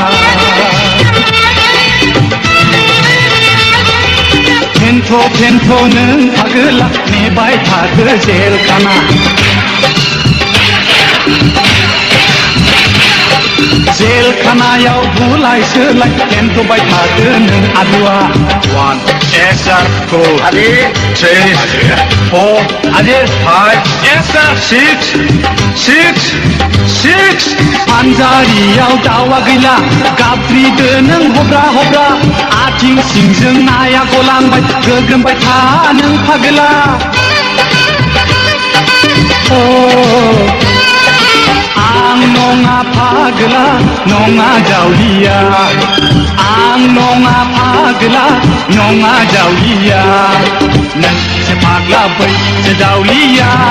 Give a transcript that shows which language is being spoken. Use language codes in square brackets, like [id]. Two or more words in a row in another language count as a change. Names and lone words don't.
[brx] फेन्थ' नों फागोला नेबाय थादो जेलखाना जेलखानायाव बुलाय सोलाय फेन्थ'बाय थादो नों आलुआ 1 [en] yes sir [brx] 2 3 4 5 [en] yes sir [brx] 6 पानजारियाव दावा गैला गाबज्रिदो नों हब्रा आथिं सिंजों नाया गलांबाय गोग्रोमबाय था नों फागोला आं नङा फागोला नङा जावलिया आं नङा फागोला नङा जावलिया नोंसो फाग्ला बैसो जावलिया